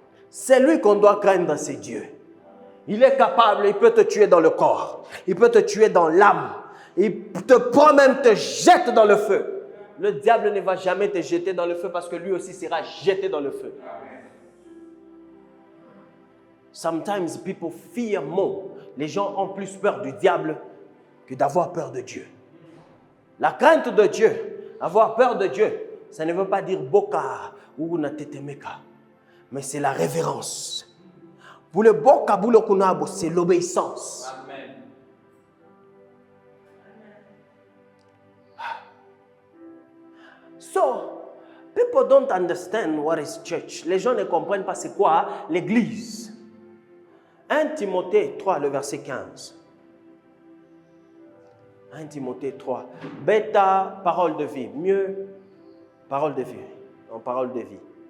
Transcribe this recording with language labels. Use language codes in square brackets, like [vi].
[fr] C'est lui qu'on doit craindre, c'est Dieu. Il est capable, il peut te tuer dans le corps, il peut te tuer dans l'âme, il te peut même te jeter dans le feu. Le diable ne va jamais te jeter dans le feu parce que lui aussi sera jeté dans le feu. Amen. [en] Sometimes people fear more. [fr] Les gens ont plus peur du diable que d'avoir peur de Dieu. La crainte de Dieu, avoir peur de Dieu, ça ne veut pas dire [ln] boka ou natetemeka, [fr] mais c'est la révérence. Pour le [ln] boka bulo kunabo, [fr] c'est l'obéissance. Amen. [en] So, people don't understand what is church. [fr] Les gens ne comprennent pas c'est quoi l'église. 1 Timothée 3, le verset 15. 1 Timothée 3. Bêta, parole de vie. Mieux, parole de vie. En parole de vie.